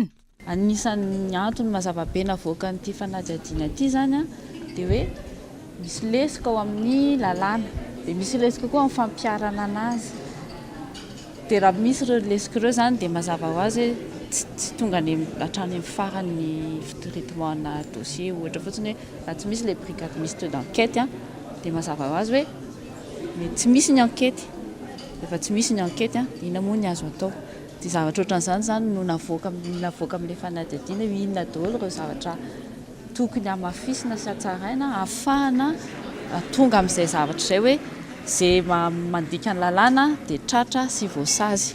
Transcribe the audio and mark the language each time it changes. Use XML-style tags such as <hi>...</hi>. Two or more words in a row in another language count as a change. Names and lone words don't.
<mg>Anisan'ny antony mazava be navoaka n'ity fanadihadiana ity zany dia hoe misy lesika ao amin'ny lalàna dia misy lesika koa amin'ny fampiarana anazy. Dia raha misy ireo lesika ireo zany dia mazava ho azy tsy tonga any hatrany amin'ny farany</mg> <fr>traitement dossier</fr> <mg>ohatra fotsiny hoe raha tsy misy</mg> <fr>les brigades mixtes d'enquête</fr> <mg>dia mazava ho azy hoe tsy misy ny enquête. Rehefa tsy misy ny enquête inona moa ny azo atao. Dia zavatra ohatran'izany zany no navoaka amin'ilay fanadihadiana hoe inona daholo ireo zavatra tokony hamafisina sy hatsaraina ahafahana tonga amin'izay zavatra izay hoe izay mandika ny lalàna dia tratra sy voasazy.</mg>